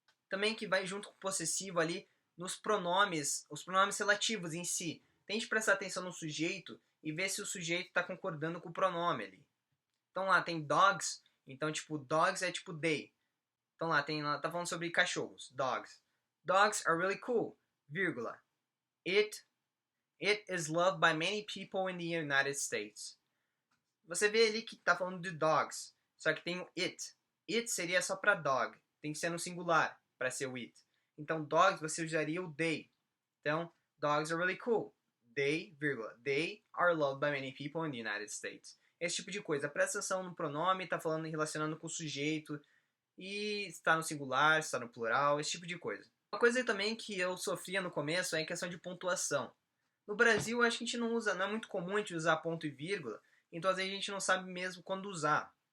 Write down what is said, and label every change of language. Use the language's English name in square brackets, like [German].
[Portuguese] Também que vai junto com o possessivo ali nos pronomes, os pronomes relativos em si. Tente prestar atenção no sujeito e ver se o sujeito está concordando com o pronome ali. Então lá tem dogs Então, tipo, dogs é tipo they. Então lá tá falando sobre cachorros, dogs. [English] Dogs are really cool, vírgula. It is loved by many people in the United States. [Portuguese] Você vê ali que tá falando de dogs, só que tem o it. It seria só para dog, tem que ser no singular para ser o it. Então dogs você usaria o they. Então, [English] dogs are really cool. They, vírgula, they are loved by many people in the United States. [Portuguese] Esse tipo de coisa. Presta atenção no pronome, tá falando relacionando com o sujeito, e está no singular, está no plural, esse tipo de coisa. Uma coisa também que eu sofria no começo é a questão de pontuação. No Brasil, acho que a gente não usa, não é muito comum a gente usar ponto e vírgula, então às vezes a gente não sabe mesmo quando usar.